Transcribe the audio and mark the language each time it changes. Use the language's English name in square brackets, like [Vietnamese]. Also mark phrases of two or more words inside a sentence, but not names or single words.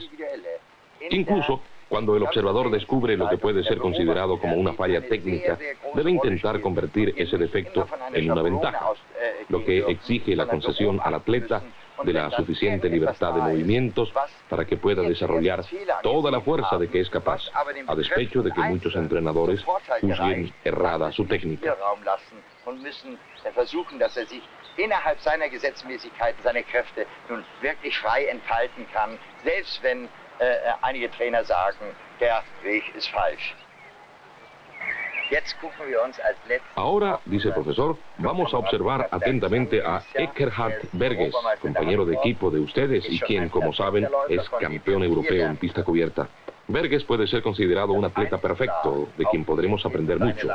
[Spanish] Incluso cuando el observador descubre lo que puede ser considerado como una falla técnica, debe intentar convertir ese defecto en una ventaja, lo que exige la concesión al atleta de la suficiente libertad de movimientos para que pueda desarrollar toda la fuerza de que es capaz, a despecho de que muchos entrenadores juzguen errada su técnica. [German] Innerhalb seiner Gesetzmäßigkeiten seine Kräfte nun wirklich frei entfalten kann, selbst wenn einige Trainer sagen, der Weg ist falsch. [Spanish] Ahora, dice el profesor, vamos a observar atentamente a Eckhard Berges, compañero de equipo de ustedes y quien, como saben, es campeón europeo en pista cubierta. Berges puede ser considerado un atleta perfecto, de quien podremos aprender mucho.